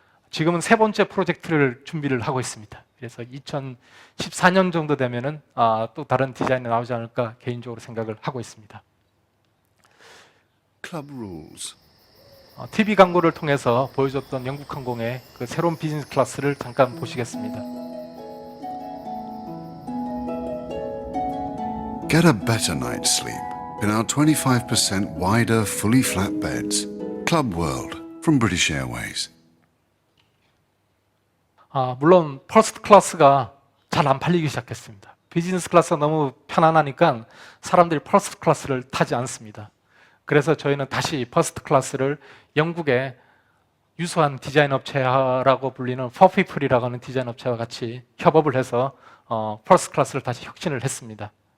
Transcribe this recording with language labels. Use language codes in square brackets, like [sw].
[ko] 지금은 세 번째 프로젝트를 준비를 하고 있습니다. 그래서 2014년 정도 되면은 또 다른 디자인이 나오지 않을까 개인적으로 생각을 하고 있습니다. [en] Club rules. [ko] TV 광고를 통해서 보여줬던 영국 항공의 그 새로운 비즈니스 클래스를 잠깐 보시겠습니다. [en] Get a better night's sleep in our 25% wider, fully flat beds. Club World from British Airways. [ko] 물론 퍼스트 클래스가 잘 안 팔리기 시작했습니다. 비즈니스 클래스가 너무 편안하니까 사람들이 퍼스트 클래스를 타지 않습니다. 그래서 저희는 다시 퍼스트 클래스를 영국의 유수한 디자인 업체라고 불리는 퍼피플이라고 하는 디자인 업체와 같이 협업을 해서 퍼스트 클래스를 다시 혁신을 했습니다.